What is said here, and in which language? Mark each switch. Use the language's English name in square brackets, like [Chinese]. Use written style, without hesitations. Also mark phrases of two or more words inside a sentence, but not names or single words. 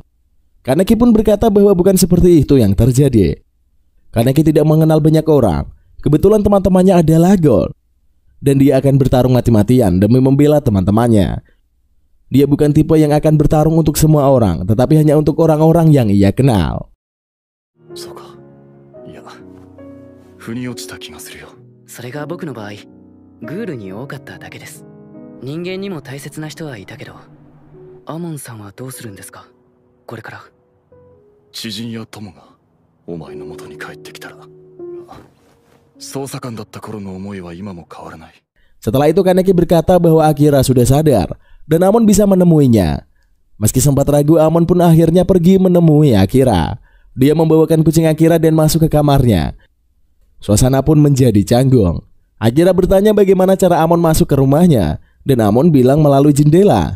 [Indonesian] Kaneki pun berkata bahwa bukan seperti itu yang terjadi. Kaneki tidak mengenal banyak orang. Kebetulan teman-temannya adalah Gol. Dan dia akan bertarung mati-matian demi membela teman-temannya. Dia bukan tipe yang akan bertarung untuk semua orang, tetapi hanya untuk orang-orang yang ia kenal. [Japanese] そうか。いや、腑に落ちた気がするよ。それが僕の場合グールに多かっただけです。人間にも大切な人はいたけど、アモンさんはどうするんですか、これから。知人や友がお前の元に帰ってきたら、捜査官だった頃の思いは今も変わらない。 [Indonesian] Setelah itu Kaneki berkata bahwa Akira sudah sadar dan Amon bisa menemuinya. Meski sempat ragu, Amon pun akhirnya pergi menemui Akira. Dia membawakan kucing Akira dan masuk ke kamarnya. Suasana pun menjadi canggung. Akira bertanya bagaimana cara Amon masuk ke rumahnya, dan Amon bilang melalui jendela.